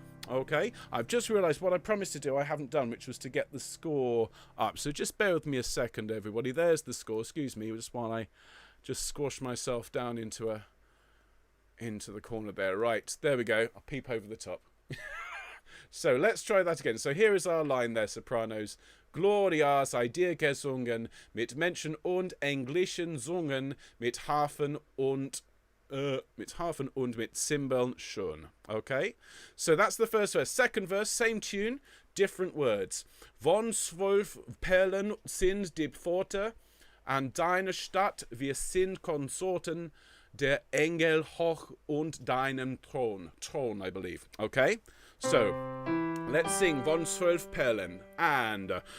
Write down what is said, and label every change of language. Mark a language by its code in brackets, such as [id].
[en] Okay, I've just realised what I promised to do I haven't done, which was to get the score up. So just bear with me a second, everybody. There's the score. Excuse me, just while I just squash myself down into the corner there. Right, there we go. I'll peep over the top. So let's try that again. So here is our line there, sopranos. [de] Gloria sei dir gesungen, mit Menschen und Englischen sungen, mit Harfen und mit Cymbeln schon. [en] Okay, so that's the first verse. Second verse, same tune, different words. [de] Von 12 Perlen sind die Pforte, an deiner Stadt wir sind Konsorten, der Engel hoch und deinem Thron. [en] Thron, I believe. Okay, so let's sing [de] Von 12 Perlen [en] and